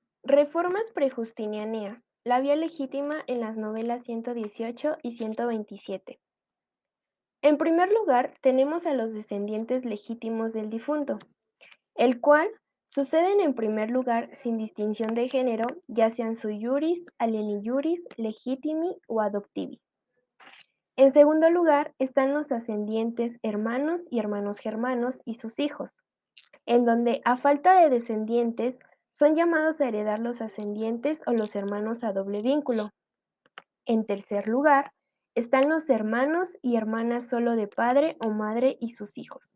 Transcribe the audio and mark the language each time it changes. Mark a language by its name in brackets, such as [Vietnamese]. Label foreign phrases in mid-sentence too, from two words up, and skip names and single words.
[Spanish] Reformas prejustinianas. La vía legítima en las novelas 118 y 127. En primer lugar, tenemos a los descendientes legítimos del difunto, el cual suceden en primer lugar sin distinción de género, ya sean [Latin] sui iuris, alieni iuris, legitimi [Spanish] o adoptivi. En segundo lugar, están los ascendientes hermanos y hermanos germanos y sus hijos, en donde, a falta de descendientes, son llamados a heredar los ascendientes o los hermanos a doble vínculo. En tercer lugar, están los hermanos y hermanas solo de padre o madre y sus hijos.